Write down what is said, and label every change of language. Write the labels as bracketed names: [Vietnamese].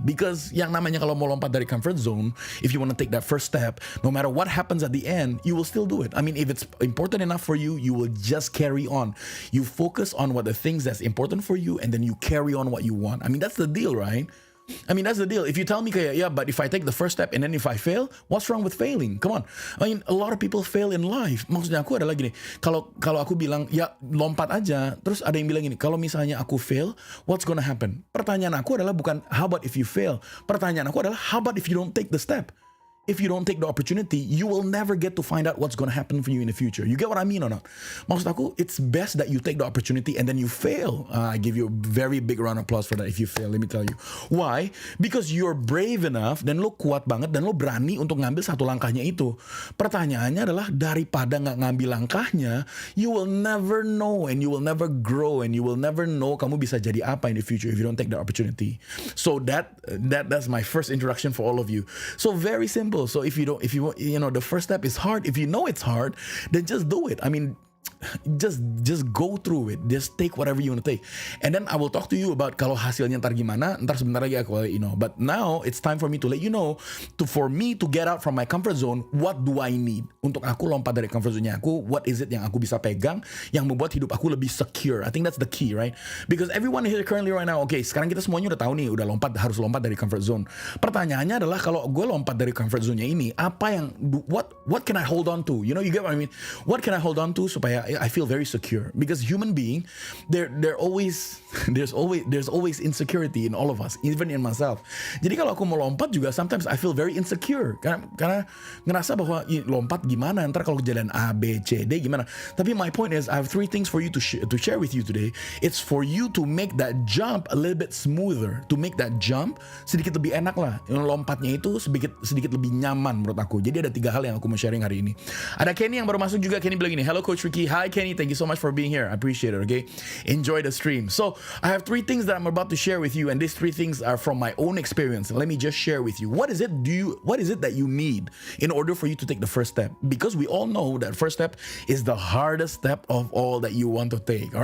[English] Because [Indonesian] yang namanya kalau mau lompat dari [English] comfort zone, if you want to take that first step, no matter what happens at the end, you will still do it. I mean, if it's important enough for you, you will just carry on. You focus on what the things that's important for you, and then you carry on what you want. I mean, that's the deal, right? I mean, that's the deal. If you tell me, yeah, but if I take the first step and then if I fail, what's wrong with failing? Come on. I mean, a lot of people fail in life. [Indonesian] Maksudnya aku adalah gini, kalau aku bilang, ya lompat aja, terus ada yang bilang gini, kalau misalnya aku fail, [English] what's gonna happen? [Indonesian] Pertanyaan aku adalah bukan, [English] how about if you fail? [Indonesian] Pertanyaan aku adalah, [English] how about if you don't take the step? If you don't take the opportunity, you will never get to find out what's going to happen for you in the future. You get what I mean or not? [Indonesian] Maksud aku, [English] it's best that you take the opportunity and then you fail. I give you a very big round of applause for that if you fail, let me tell you. Why? Because you're brave enough [Indonesian] dan lo kuat banget dan lo berani untuk ngambil satu langkahnya itu. Pertanyaannya adalah, daripada nggak ngambil langkahnya, [English] you will never know and you will never grow and you will never know [Indonesian] kamu bisa jadi apa [English] in the future if you don't take the opportunity. So that's my first introduction for all of you. So very simple. So if you the first step is hard. If you know it's hard, then just do it. I mean, just go through it. Just take whatever you want to take. And then I will talk to you about [Indonesian] kalau hasilnya ntar gimana. Ntar sebentar lagi aku [English] let you know. But now it's time for me to let you know, for me to get out from my comfort zone, what do I need? [Indonesian] Untuk aku lompat dari comfort zone-nya aku, [English] what is it [Indonesian] yang aku bisa pegang yang membuat hidup aku lebih secure? [English] I think that's the key, right? Because everyone here currently right now, okay, [Indonesian] sekarang kita semuanya udah tahu nih, harus lompat dari comfort zone. Pertanyaannya adalah, kalau gue lompat dari comfort zone-nya ini, apa yang [English] what can I hold on to? You know, you get what I mean? What can I hold on to supaya I feel very secure? Because human being, there's always insecurity in all of us, even in myself. [Indonesian] Jadi kalau aku mau lompat juga, [English] sometimes I feel very insecure [Indonesian] karena ngerasa bahwa lompat gimana, ntar kalau kejadian A, B, C, D gimana. [English] Tapi my point is, I have three things for you to share with you today. It's for you to make that jump a little bit smoother, to make that jump [Indonesian] sedikit lebih enak lah. Lompatnya itu sedikit lebih nyaman menurut aku. Jadi ada 3 hal yang aku mau sharing hari ini. Ada Kenny yang baru masuk juga. Kenny bilang gini, [English] hello Coach Ricky. Hi Kenny, thank you so much for being here. I appreciate it, okay? Enjoy the stream. So, I have 3 things that I'm about to share with you, and these 3 things are from my own experience. Let me just share with you. What is it that you need in order for you to take the first step? Because we all know that first step is the hardest step of all that you want to take.